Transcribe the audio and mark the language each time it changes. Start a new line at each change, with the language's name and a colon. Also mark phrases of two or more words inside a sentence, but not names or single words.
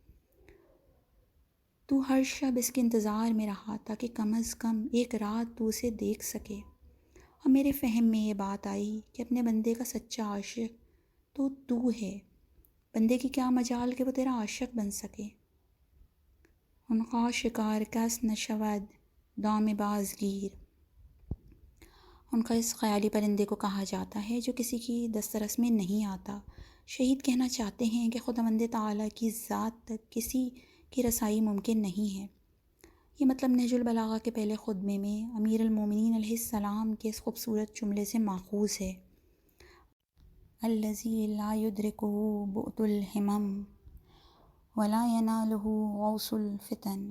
Urdu: تو ہر شب اس کے انتظار میں رہا تاکہ کم از کم ایک رات تو اسے دیکھ سکے، اور میرے فہم میں یہ بات آئی کہ اپنے بندے کا سچا عاشق تو ہے۔ بندے کی کیا مجال کہ وہ تیرا عاشق بن سکے۔
Persian: ان کا شکار کس نشود دام بازگیر،
Urdu: ان کا اس خیالی پرندے کو کہا جاتا ہے جو کسی کی دسترس میں نہیں آتا۔ شہید کہنا چاہتے ہیں کہ خداوند تعالیٰ کی ذات تک کسی کی رسائی ممکن نہیں ہے۔ یہ مطلب نہج البلاغہ کے پہلے خطبے میں امیر المومنین علیہ السلام کے اس خوبصورت جملے سے ماخوذ ہے،
Arabic: الذی لا یدرکہ بعد الہمم ولا ینالہ غوث الفتن۔